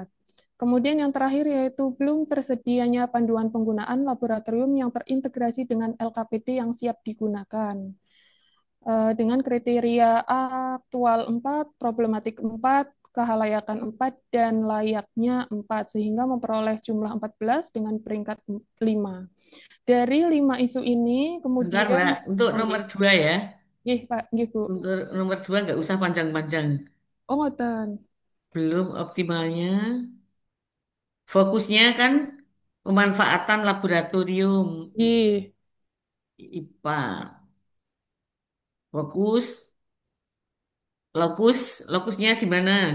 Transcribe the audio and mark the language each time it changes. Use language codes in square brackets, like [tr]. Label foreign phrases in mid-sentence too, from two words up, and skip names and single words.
[id] Kemudian yang terakhir yaitu belum tersedianya panduan penggunaan laboratorium yang terintegrasi dengan LKPD yang siap digunakan dengan kriteria aktual 4, problematik 4, kehalayakan 4, dan layaknya 4, sehingga memperoleh jumlah 14 dengan peringkat 5. Dari 5 isu ini, bentar kemudian, Mbak, untuk oh, nomor nggih, 2 ya. nggih, Pak, nggih, Bu. Untuk nomor 2 nggak usah panjang-panjang. Oh, ngoten. Belum optimalnya. Fokusnya kan pemanfaatan laboratorium Nggih, IPA. Fokus, lokusnya di mana?